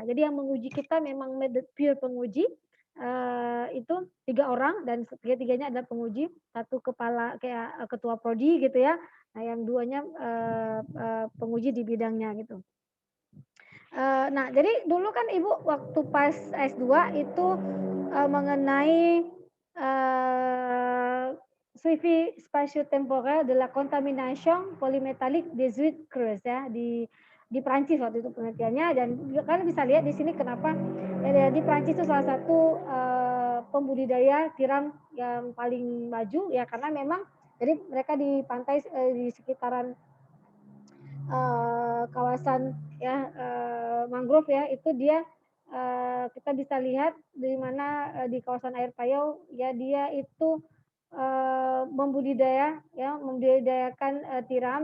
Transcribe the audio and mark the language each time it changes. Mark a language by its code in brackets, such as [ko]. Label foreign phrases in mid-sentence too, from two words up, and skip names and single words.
[id] Jadi yang menguji kita memang pure penguji, itu 3 orang dan tiga-tiganya adalah penguji, satu kepala kayak ketua prodi gitu ya. Nah, yang duanya penguji di bidangnya gitu. Nah, jadi dulu kan ibu waktu pas S2 itu mengenai [fr] suivi spatio-temporel de la contamination polymetallic des huîtres creuses [id] ya di Prancis waktu itu penelitiannya, dan kalian bisa lihat di sini kenapa di Prancis itu salah satu pembudidaya tiram yang paling maju ya, karena memang jadi mereka di pantai di sekitaran kawasan ya mangrove ya, itu dia kita bisa lihat di mana di kawasan air payau ya, dia itu membudidayakan tiram.